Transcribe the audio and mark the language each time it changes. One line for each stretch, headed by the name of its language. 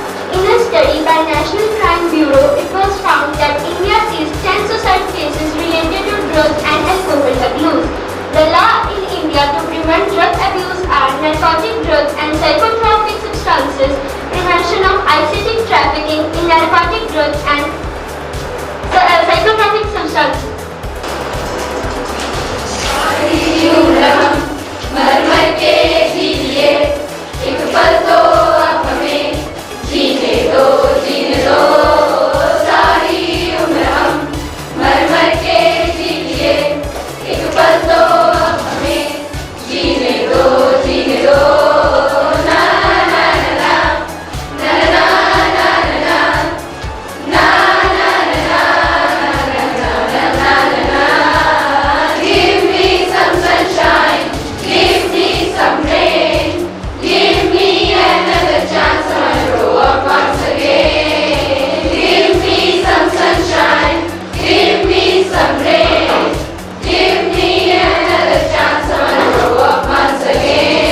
English: In a study by National Crime Bureau, it was found that India sees 10 suicide cases related to drugs and alcohol abuse. The law in India to prevent drug abuse are narcotic drugs and psychotropic substances, prevention of illicit trafficking in narcotic drugs and psychotropic substances.
Hindi: मरमर के जीने एक पल तो अब हमें जीने दो सारी उम्र हम मरमर के जीने एक पल तो अब हमें जीने दो ना ना ना ना ना ना ना ना ना ना
English: ना ना give me some sunshine, give me some rain, give me another chance to grow up once again. Give me some sunshine, give me some rain, give me another chance to grow up once again.